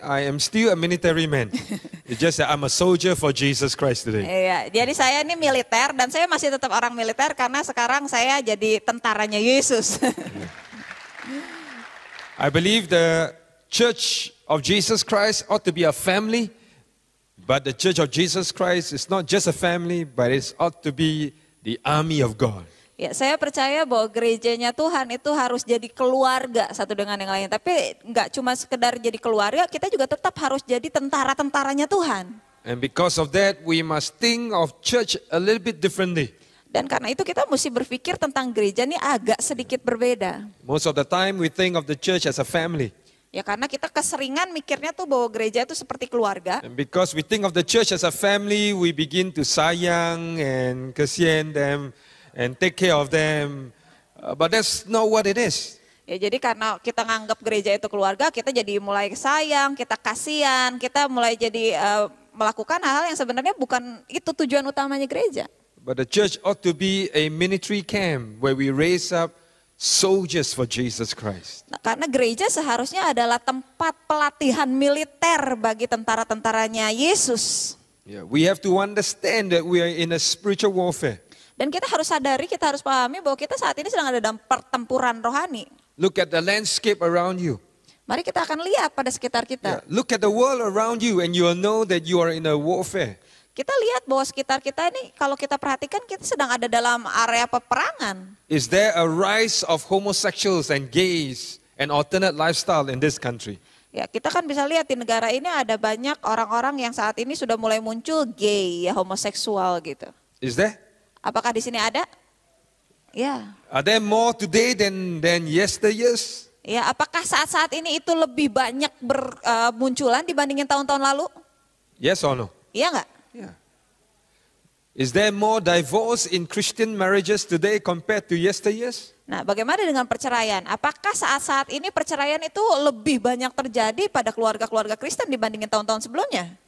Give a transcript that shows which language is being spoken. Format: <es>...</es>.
<en>I am still a military man. It's just that I'm a soldier for Jesus Christ today.</en> <id>Iya, jadi saya ini militer dan saya masih tetap orang militer karena sekarang saya jadi tentaranya Yesus.</id> <en>I believe the Church of Jesus Christ ought to be a family, but the Church of Jesus Christ is not just a family, but it ought to be the army of God.</en> <id>Ya, saya percaya bahwa gerejanya Tuhan itu harus jadi keluarga satu dengan yang lain. Tapi nggak cuma sekedar jadi keluarga, kita juga tetap harus jadi tentara-tentaranya Tuhan.</id> <en>And because of that, we must think of church a little bit differently.</en> <id>Dan karena itu kita mesti berpikir tentang gereja ini agak sedikit berbeda.</id> <en>Most of the time we think of the church as a family.</en> <id>Ya, karena kita keseringan mikirnya tuh bahwa gereja itu seperti keluarga.</id> <en>And because we think of the church as a family, we begin to</en> <id>sayang</id> <en>and</en> <id>kasihan</id> <en>them and take care of them. But that's not what it is.</en> <id>Ya, jadi karena kita nganggap gereja itu keluarga, kita jadi mulai sayang, kita kasihan, kita mulai jadi melakukan hal-hal yang sebenarnya bukan itu tujuan utamanya gereja.</id> <en>But the church ought to be a military camp where we raise up soldiers for Jesus Christ.</en> <id>Nah, karena gereja seharusnya adalah tempat pelatihan militer bagi tentara-tentaranya Yesus.</id> <en>Yeah, we have to understand that we are in a spiritual warfare.</en> <id>Dan kita harus sadari, kita harus pahami bahwa kita saat ini sedang ada dalam pertempuran rohani.</id> <en>Look at the landscape around you.</en> <id>Mari kita akan lihat pada sekitar kita.</id> <en>Yeah, look at the world around you and you will know that you are in a warfare.</en> <id>Kita lihat bahwa sekitar kita ini, kalau kita perhatikan, kita sedang ada dalam area peperangan.</id> <en>Is there a rise of homosexuals and gays and alternate lifestyle in this country?</en> <id>Ya, kita kan bisa lihat di negara ini ada banyak orang-orang yang saat ini sudah mulai muncul gay, ya, homoseksual gitu.</id> <en>Is there?</en> <id>Apakah di sini ada? Ya.</id> <en>Are there more today than yesteryears?</en> <id>Ya, apakah saat-saat ini itu lebih banyak bermunculan dibandingin tahun-tahun lalu?</id> <en>Yes or no?</en> <id>Iya nggak?</id> <en>Yeah. Is there more divorce in Christian marriages today compared to yesteryears?</en> <id>Nah, bagaimana dengan perceraian? Apakah saat-saat ini perceraian itu lebih banyak terjadi pada keluarga-keluarga Kristen dibandingin tahun-tahun sebelumnya?</id>